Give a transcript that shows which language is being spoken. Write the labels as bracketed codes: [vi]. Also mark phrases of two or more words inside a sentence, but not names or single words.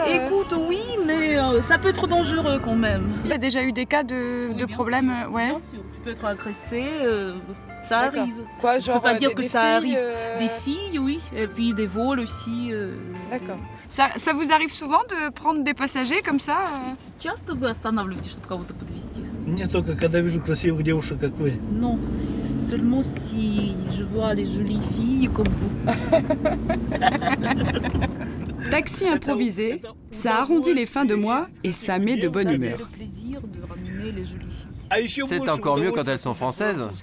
[fr] Écoute, oui, mais ça peut être dangereux quand même. Il y a déjà eu des cas de problèmes, ouais. Bien sûr, tu peux être agressé, ça arrive. Quoi, genre je peux pas dire que des ça filles, arrive. Des filles, oui, et puis des vols aussi. D'accord. Ça vous arrive souvent de prendre des passagers comme ça [ru] Часто вы останавливаетесь, чтобы кого-то подвезти? Нет, только когда вижу красивых девушек, как вы. [fr] Non, seulement si je vois les jolies filles comme vous. Taxi improvisé, ça arrondit les fins de mois et ça met de bonne humeur. C'est encore mieux quand elles sont françaises.